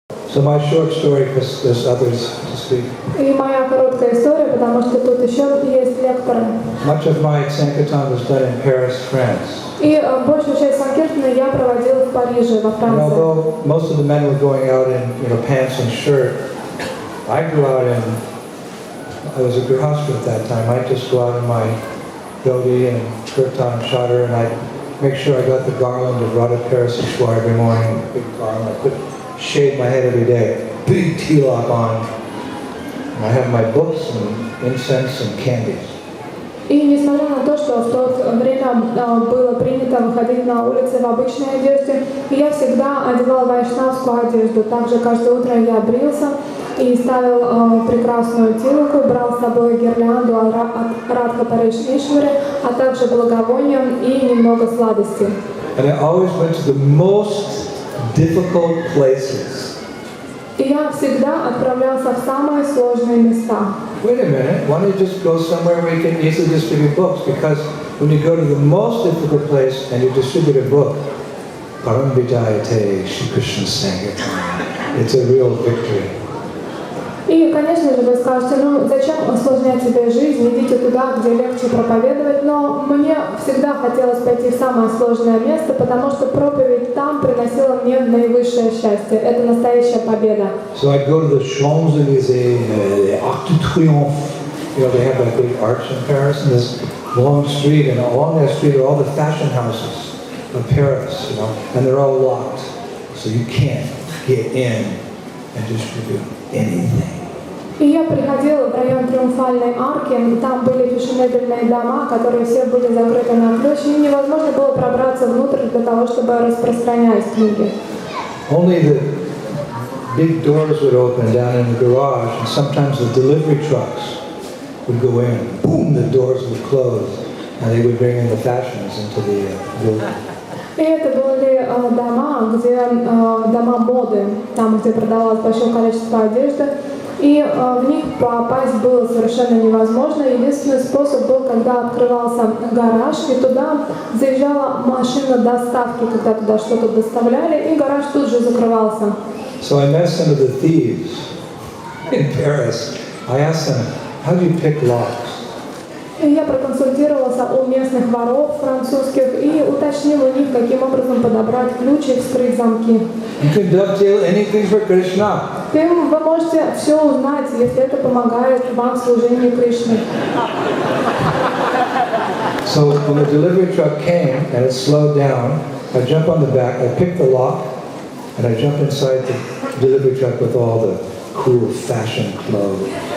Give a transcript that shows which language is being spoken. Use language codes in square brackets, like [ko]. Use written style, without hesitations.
[en] So my short story, because there's others to speak. [ru] И моя короткая история, потому что тут еще есть лекторы. [en] Much of my Sankirtan was done in Paris, France. [ru] И большую часть Санкиртана я проводила в Париже, во [en] And [ru] Франции. [en] although most of the men were going out in pants and shirt, I grew out in, I was a grihastha at that time. I'd just go out in my dhoti and kirtan chadar, and I'd make sure I got the garland of Radha Paraseshwar every morning, big garland. I could shave my head every day, big tilak on. And I have my books and incense and candies. [ru] И несмотря на то, что в то время было принято выходить на улицы в обычной одежде, я всегда одевала вайшнавскую одежду. Также каждое утро я брился и ставил прекрасную тилку, брал с собой гирлянду от Радха Парамешвари, а также благовония и немного сладостей. [en] And I always went to the most difficult places. [ru] И я всегда отправлялся в самые сложные места. [en] Wait a minute, why don't you just go somewhere where you can easily distribute books? Because when you go to the most difficult place and you distribute a book, Param Vijayate Shri Krishna Sankirtan, it's a real victory. [ru] И, конечно же, вы скажете, ну зачем усложнять себе жизнь, идите туда, где легче проповедовать, но мне всегда хотелось пойти в самое сложное место, потому что проповедь там приносила мне наивысшее счастье. Это настоящая победа. [en] So I'd go to the Champs-Élysées, the Arc de Triomphe. They have that big arch in Paris, and this long street, and along that street are all the fashion houses of Paris, and they're all locked, so you can't get in and distribute anything. [ru] И я приходила в район Триумфальной арки, там были фешенебельные дома, которые все были закрыты на ключ, и невозможно было пробраться внутрь для того, чтобы распространять книги. [en] Only the big doors would open down in the garage, and sometimes the delivery trucks would go in. Boom, the doors would close, and they would bring in the fashions into the building. [ru] И это были дома моды, там, где продавалось большое количество одежды. И в них попасть было совершенно невозможно. Единственный способ был, когда открывался гараж, и туда заезжала машина доставки, когда туда что-то доставляли, и гараж тут же закрывался. [en] So I met some of the thieves in Paris. I asked them, how do you pick locks? [ru] И я проконсультировался у местных воров французских и уточнил у них, каким образом подобрать ключи и вскрыть замки. [en] You can dovetail anything for Krishna. [ru] Вы можете все узнать, если это помогает вам в служении Кришне. [en] So when the delivery truck came and it slowed down, I jump on the back, I pick the lock, and I jump inside the delivery truck with all the cool fashion clothes.